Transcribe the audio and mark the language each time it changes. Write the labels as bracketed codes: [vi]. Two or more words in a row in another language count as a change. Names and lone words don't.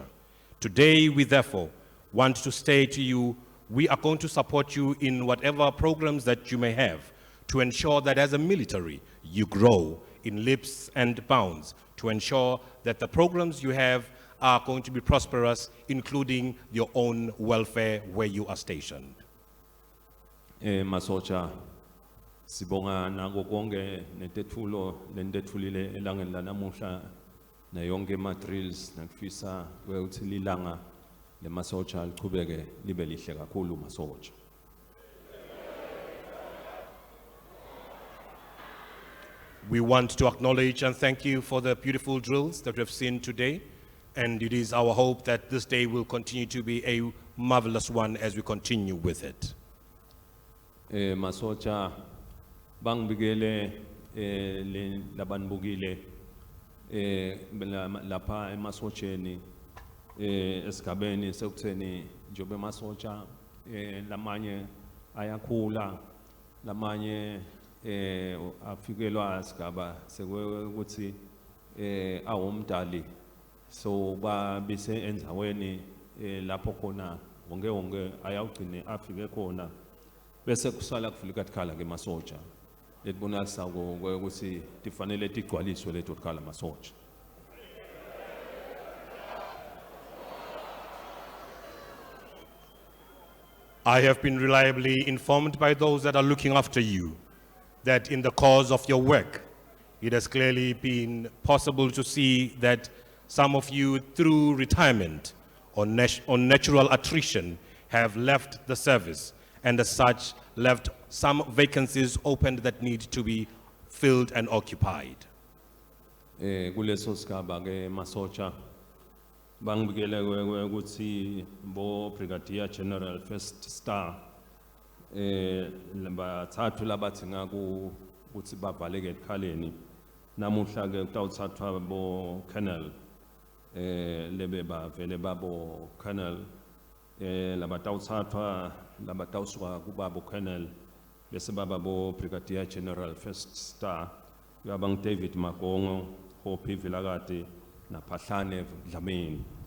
[en] Today, we therefore want to say to you, we are going to support you in whatever programs that you may have to ensure that as a military, you grow in leaps and bounds, to ensure that the programs you have are going to be prosperous, including your own welfare where you are stationed. [ss] Masocha sibonga nako konke netetfulo lentetfulile elangeni lanamuhla na yonke ma drills nakufisa ukuthi lilanga lemasocha lichubeke libe lihle kakhulu masocha. [en] We want to acknowledge and thank you for the beautiful drills that we have seen today, and it is our hope that this day will continue to be a marvelous one as we continue with it. [ss] Masocha bangibikele le labanibukile lapha emasocheni esigabeni sekutheni njobe masocha lamanye ayakhula lamanye afikelwa isigaba sekuthi awumdali so ba bese enzaweni lapho khona wonke ayawugcine afike khona bese kusala kufika tikhala ke masocha letibonakala ukuthi tifanele tigcwaliswe leto tikhala masocha. [en] I have been reliably informed by those that are looking after you that in the course of your work, it has clearly been possible to see that some of you, through retirement or natural attrition, have left the service, and as such, left some vacancies open that need to be filled and occupied. [ss] Kuleso sigaba ke masocha bangibikele ukuthi bo [en] Brigadier General First Star [ss] bathathu labathi ngaku ukuthi bavaleke ekhaleni namuhla ke kutawuthathwa bo Colonel lebe bavele babo Colonel labatawuthathwa labatawusuka kubabo Colonel bese baba bo [en] Brigadier General First Star [ss] yabang David Magongo Hope Vilakati na Phahlane Dlamini.